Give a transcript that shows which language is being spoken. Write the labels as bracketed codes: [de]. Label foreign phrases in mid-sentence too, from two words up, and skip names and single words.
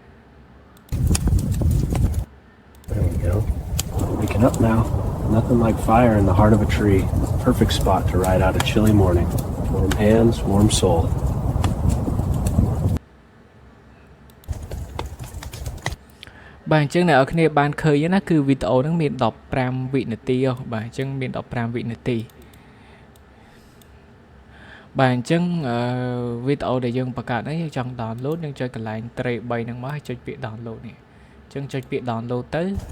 [en] There we go. Waking up now. Nothing like fire in the heart of a tree. Perfect spot to ride out a chilly morning. Warm hands, warm soul. [km] បាទអញ្ចឹងអ្នកនរគ្នាបានឃើញណាគឺវីដេអូហ្នឹងមាន15វិនាទីបាទអញ្ចឹងមាន15វិនាទីបាទអញ្ចឹងវីដេអូដែលយើងបង្កើតហ្នឹងយើងចង់ download យើងចុចកន្លែង tray 3ហ្នឹងមកហើយចុចពាក្យ download នេះអញ្ចឹងចុចពាក្យ download ទៅ